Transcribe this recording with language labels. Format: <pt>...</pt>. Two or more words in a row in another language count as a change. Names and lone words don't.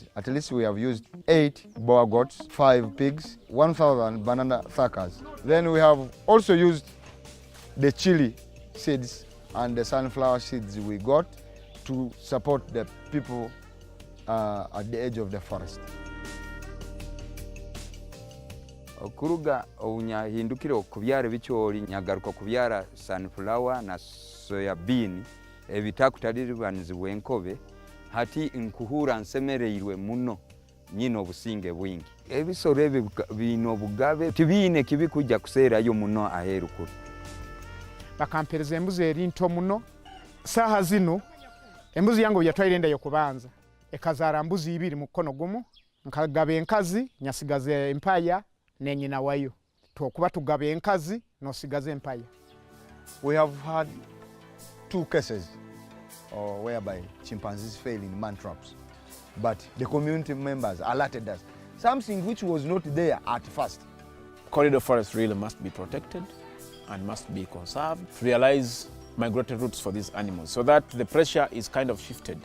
<en>At least we have used 8 boer goats, 5 pigs, 1,000 banana thakas. Then we have also used the chili seeds and the sunflower seeds we got to support the people at the edge of the forest.</en> <nyn>Okuruga obunyahindukire okubyara bichori nyagaruka kubyara sunflower na</nyn> <en>soya bean</en> <nyn>ebitakutalirwanizibwa enkobe hati nkuhura nsemereirwe muno nyino obusinge bwingi ebisoro ebi bino bugabe tibine kibikujja kuseerayo muno aherukuru bakampereza embuzi eri nto muno saha zino embuzi yange yatwaire endayo kubanza ekazaara mbuzi 2 mu kono gumu nkagaba enkazi nyasigaza empaya nenyina wayo tokuba tugaba enkazi nosigaza empaya.</nyn> <en>We have had 2 cases whereby chimpanzees fail in man traps, but the community members alerted us, something which was not there at first. Corridor forest really must be protected and must be conserved to realize migratory routes for these animals so that the pressure is kind of shifted.</en>